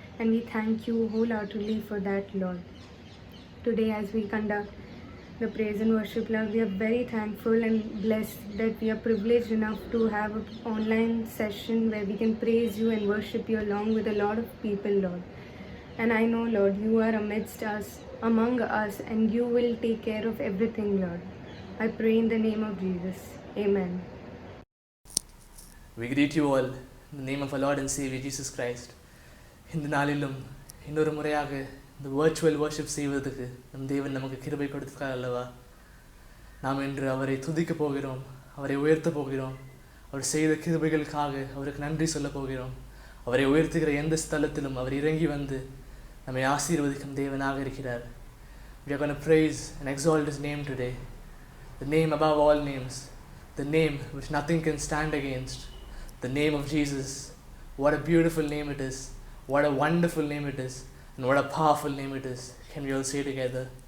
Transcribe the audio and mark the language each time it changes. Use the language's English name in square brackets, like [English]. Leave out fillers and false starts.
[English] And we thank you wholeheartedly for that, Lord. Today, as we conduct the praise and worship, Lord, we are very thankful and blessed that we are privileged enough to have an online session where we can praise you and worship you along with a lot of people, Lord. And I know, Lord, you are amidst us, among us, and you will take care of everything, Lord. I pray in the name of Jesus. Amen. We greet you all in the name of our Lord and Savior Jesus Christ. [Tamil] இந்த நாளிலும் இன்னொரு முறையாக இந்த virtual worship செய்வதற்கு நம் தேவன் நமக்கு கிருபை கொடுத்திருக்கார் அல்லவா? நாம் இன்று அவரை துதிக்க போகிறோம், அவரை உயர்த்த போகிறோம். அவர் செய்த கிருபைகளுக்காக அவருக்கு நன்றி சொல்ல போகிறோம். அவரை உயர்த்துகிற எந்த ஸ்தலத்திலும் அவர் இறங்கி வந்து நம்மை ஆசீர்வதிக்கும் தேவனாக இருக்கிறார். [English] We are going to praise and exalt his name today, the name above all names, the name which nothing can stand against, the name of Jesus. What a beautiful name it is, what a wonderful name it is, and what a powerful name it is. Can we all say together?